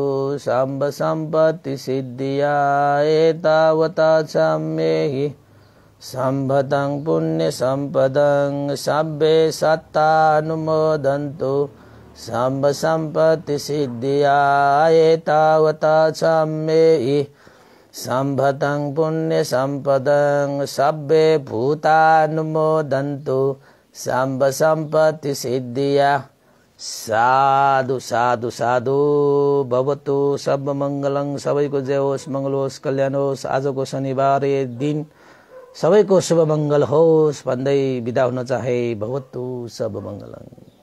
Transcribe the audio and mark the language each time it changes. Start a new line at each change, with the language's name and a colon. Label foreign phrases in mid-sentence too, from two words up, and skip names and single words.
Pali: सम्ब सम्पत्ति सिद्धिया एतावता सम्मेहि सम्भतं पुण्यसम्पदं सब्बे सत्तानुमोदन्तु सम्ब सम्पत्ति सिद्धिया एतावता सम्मेहि सम्भतं पुण्यसम्पदं सब्बे भूतानुमोदन्तु सम्ब सम्पत्ति सिद्धिया। साधु साधु साधु भवतु सब मंगलं।
Nepali: सबैको जय होस्, मंगल होस्, कल्याण होस्। आजको शनिबार दिन सबैको शुभ मंगल होस् भन्दै बिदा हुन चाहे।
Pali: भवतु सब मंगलं।